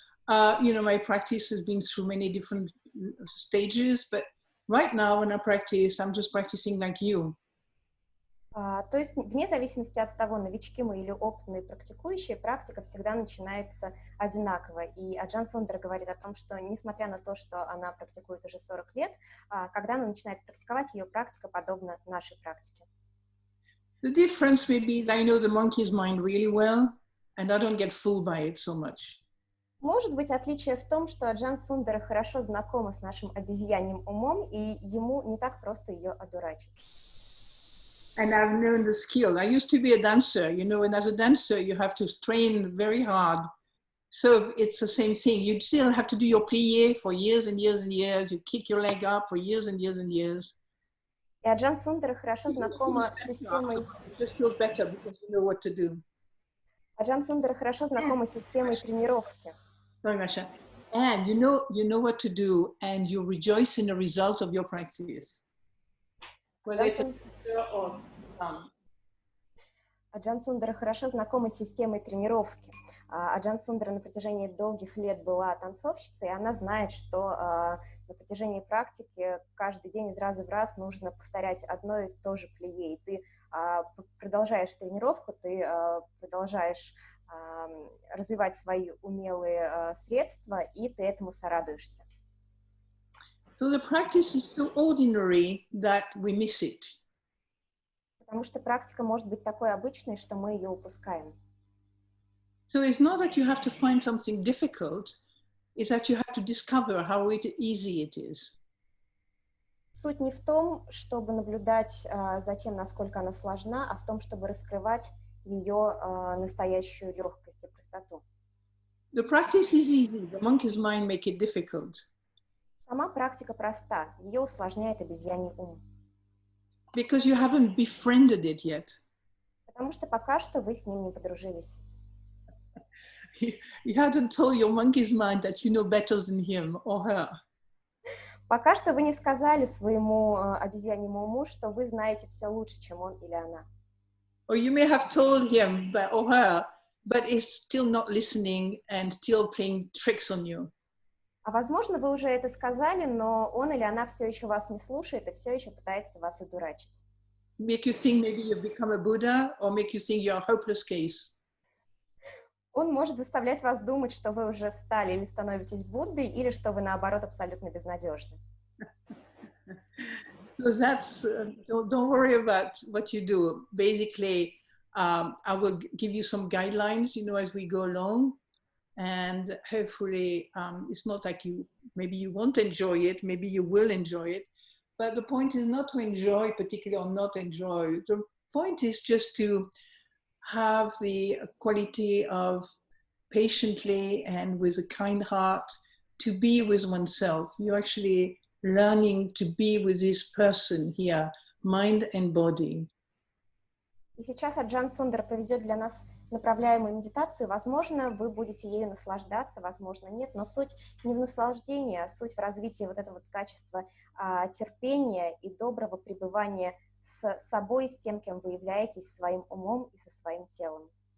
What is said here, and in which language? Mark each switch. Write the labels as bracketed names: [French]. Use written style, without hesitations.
[English] My practice has been through many different stages, but right now when I practice, I'm just practicing like you. [Russian] То есть, вне зависимости от того, новички мы или опытные практикующие, практика всегда начинается одинаково. И Аджан Сундара говорит о том, что, несмотря на то, что она практикует уже 40 лет, когда она начинает практиковать, ее практика подобна нашей практике. [English] The difference may be that I know the monkey's mind really well, and I don't get fooled by it so much. [Russian] Может быть, отличие в том, что Аджан Сундара хорошо знакома с нашим обезьяньим умом, и ему не так просто ее одурачить. [English] And I've known the skill. I used to be a dancer, and as a dancer, you have to train very hard. So it's the same thing. You still have to do your plié for years and years and years. You kick your leg up for years and years and years. [Russian] И Аджан Сундара хорошо знакома с системой... [English] It just feels better because you know what to do. [Russian] Аджан Сундара хорошо знакома с системой тренировки. [English] Sorry, Masha. And you know what to do, and you rejoice in the result of your practice. Whether it's or [Russian] Аджан Сундара хорошо знакома с системой тренировки. Аджан Сундара на протяжении долгих лет была танцовщицей, и она знает, что на протяжении практики каждый день из раза в раз нужно повторять одно и то же плие. И ты продолжаешь тренировку, ты продолжаешь развивать свои умелые средства, и ты этому сорадуешься. [English] So the practice is so ordinary that we miss it. [Russian] Потому что практика может быть такой обычной, что мы ее упускаем. [English] So it's not that you have to find something difficult, it's that you have to discover how easy it is. [Russian] Суть не в том, чтобы наблюдать за тем, насколько она сложна, а в том, чтобы раскрывать ее настоящую легкость и простоту. [English] The practice is easy, the monkey's mind make it difficult. [Russian] Сама практика проста, ее усложняет обезьяний ум. [English] Because you haven't befriended it yet. [Russian] Потому что пока что вы с ним не подружились. [English] You haven't told your monkey's mind that you know better than him or her. [Russian] Пока что вы не сказали своему обезьяньему уму, что вы знаете все лучше, чем он или она. [English] Or you may have told him or her, but he's still not listening and still playing tricks on you. [Russian] А возможно, вы уже это сказали, но он или она все еще вас не слушает и все еще пытается вас одурачить. [English] Make you think maybe you've become a Buddha, or make you think you're a hopeless case. [Russian] Он может заставлять вас думать, что вы уже стали или становитесь Буддой, или что вы, наоборот, абсолютно безнадежны. [English] So that's, don't worry about what you do. Basically, I will give you some guidelines, as we go along. And hopefully, it's not like maybe you won't enjoy it, maybe you will enjoy it. But the point is not to enjoy particularly or not enjoy. The point is just to have the quality of patiently and with a kind heart to be with oneself. You're actually learning to be with this person here, mind and body. [Russian] И сейчас Аджан Сундара проведет для нас направляемую медитацию. Возможно, вы будете ею наслаждаться, возможно, нет, но суть не в наслаждении, а суть в развитии вот этого вот качества терпения и доброго пребывания с собой, с тем, кем вы являетесь, своим умом и со своим телом.